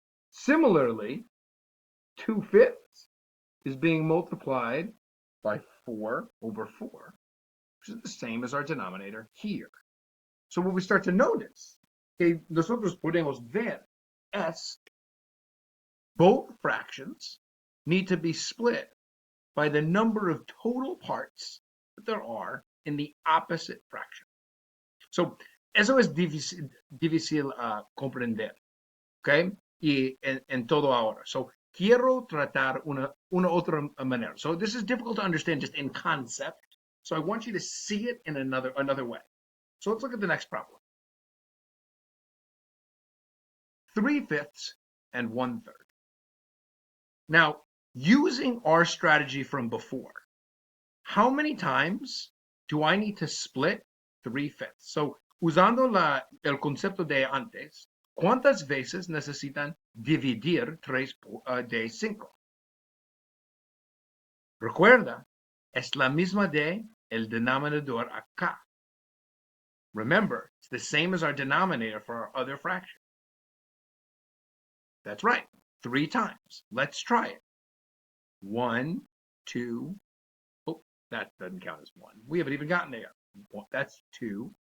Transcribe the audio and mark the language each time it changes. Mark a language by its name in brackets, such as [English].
[English] Similarly, 2/5 is being multiplied by 4/4, which is the same as our denominator here. So what we start to notice, [Spanish] que nosotros podemos ver, es [English] both fractions need to be split by the number of total parts that there are in the opposite fraction. [Spanish] So eso es difícil comprender, ¿ok? Y en todo ahora. So quiero tratar una otra manera. [English] So this is difficult to understand just in concept. So I want you to see it in another way. So let's look at the next problem. 3/5 and 1/3. Now, using our strategy from before, how many times do I need to split 3/5? [Spanish] So, usando el concepto de antes, ¿cuántas veces necesitan dividir 3 de 5? Recuerda, es la misma de el denominador acá. [English] Remember, it's the same as our denominator for our other fraction. That's right, 3 times. Let's try it. 1, 2, oh, that doesn't count as 1. We haven't even gotten there. That's 2.